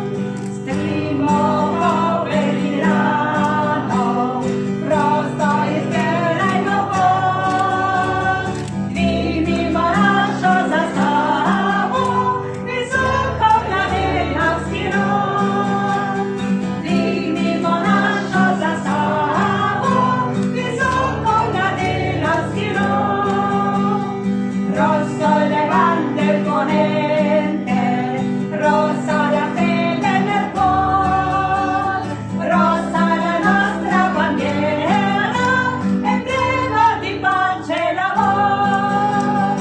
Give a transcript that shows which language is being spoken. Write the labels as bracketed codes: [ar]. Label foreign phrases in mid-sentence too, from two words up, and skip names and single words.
[sl] Steklimo pobedi rano, prosto izbirajmo pot, dvignimo našo zastavo, visoko planinarski rod. Dvignimo našo zastavo, visoko planinarski rod. [it] Rosso il levante il ponente, rossa la fede nel cuore, rossa la nostra bandiera, emblema di pace e l'amore.